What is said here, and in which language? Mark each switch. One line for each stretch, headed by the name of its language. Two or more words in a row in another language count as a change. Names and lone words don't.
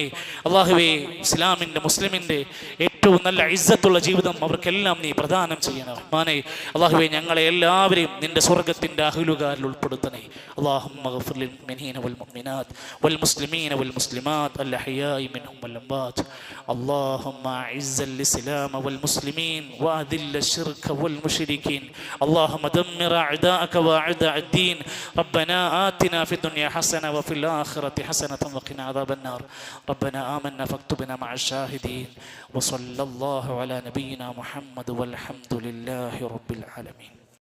Malayalam: അള്ളാഹുവേ, ഇസ്ലാമിൻ്റെ മുസ്ലിമിൻ്റെ ഏറ്റവും നല്ല ഇസ്സത്തുള്ള ജീവിതം അവർക്കെല്ലാം നീ പ്രദാനം ചെയ്യണം റഹ്മാനെ. അള്ളാഹുവേ, ഞങ്ങളെ എല്ലാവരെയും നിന്റെ സ്വർഗത്തിൻ്റെ അഹ്ലുകാരിൽ ഉൾപ്പെടുത്തണേ.
Arabic: اللهم اغفر للمؤمنين والمؤمنات والمسلمين والمسلمات الأحياء منهم والأموات. اللهم أعز الإسلام والمسلمين وأذل الشرك والمشركين. اللهم دمر أعداءك وأعداء الدين. ربنا آتنا في الدنيا حسنة وفي الآخرة حسنة وقنا عذاب النار. ربنا آمنا فاكتبنا مع الشاهدين. وصلى الله على نبينا محمد والحمد لله رب العالمين.